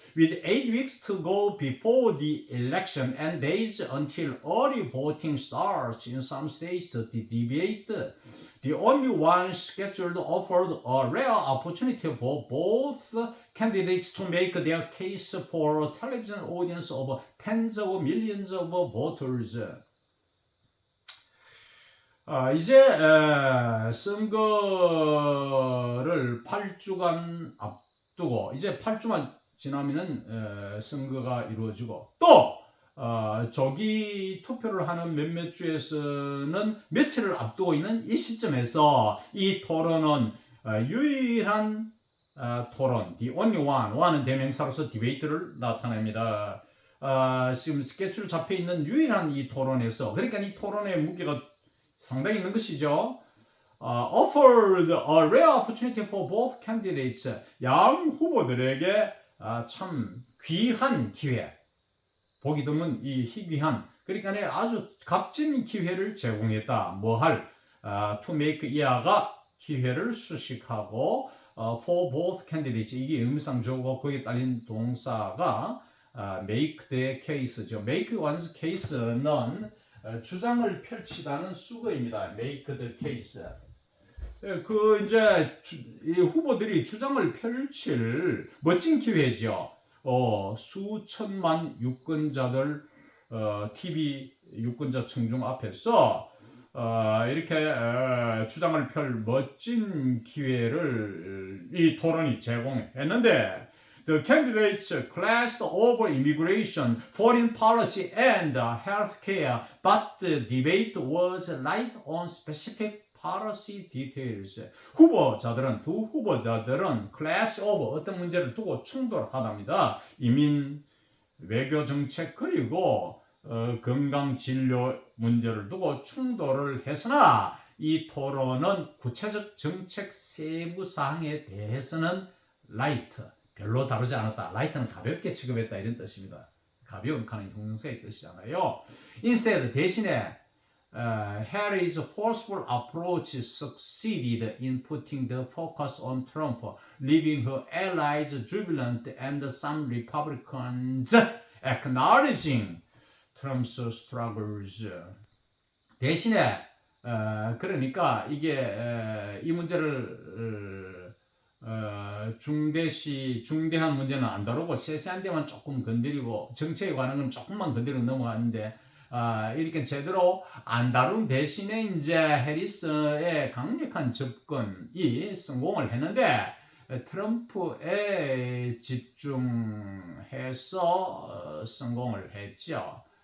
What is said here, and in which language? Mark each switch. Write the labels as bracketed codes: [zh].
[en] With 8 weeks to go before the election and days until early voting starts in some states, the debate, the only one scheduled, offered a rare opportunity for both candidates to make their case for a television audience of tens of millions of voters. [ko] 이제 선거를 8주간 앞두고 이제 8주만 지나면은 선거가 이루어지고 또 조기 투표를 하는 몇몇 주에서는 며칠을 앞두고 있는 이 시점에서 이 토론은 유일한 토론, the only one은 대명사로서 디베이트를 나타냅니다. 지금 스케줄 잡혀 있는 유일한 이 토론에서 그러니까 이 토론의 무게가 상당히 있는 것이죠. [en] Offered a rare opportunity for both candidates. [ko] 양 후보들에게 참 귀한 기회, 보기 드문 이 희귀한, 그러니까 아주 값진 기회를 제공했다. to make 이하가 기회를 수식하고 [en] for both candidates [ko] 이게 의미상조고 거기에 딸린 동사가 make the case죠. make one's case는 주장을 펼치다는 수거입니다. [en] make the case. [ko] 그 이제 이 후보들이 주장을 펼칠 멋진 기회죠. 수천만 유권자들 TV 유권자 청중 앞에서 이렇게 주장을 펼 멋진 기회를 이 토론이 제공했는데 [en] The candidates clashed over immigration, foreign policy, and healthcare, but the debate was light on specific policy details. [ko] 두 후보자들은 clash over 어떤 문제를 두고 충돌하답니다. 이민, 외교 정책 그리고 건강 진료 문제를 두고 충돌을 했으나 이 토론은 구체적 정책 세부 사항에 대해서는 라이트 별로 다루지 않았다. 라이트는 가볍게 취급했다 이런 뜻입니다. 가벼운 칸은 형용사의 뜻이잖아요. [en] Instead 대신에 Harry's forceful approach succeeded in putting the focus on Trump, leaving her allies jubilant and some Republicans acknowledging Trump's struggles. [ko] 대신에 그러니까 이게 이 문제를 중대한 문제는 안 다루고 세세한 데만 조금 건드리고 정책에 관한 건 조금만 건드리고 넘어갔는데 이렇게 제대로 안 다룬 대신에 이제 해리스의 강력한 접근이 성공을 했는데 트럼프에 집중해서 성공을 했죠.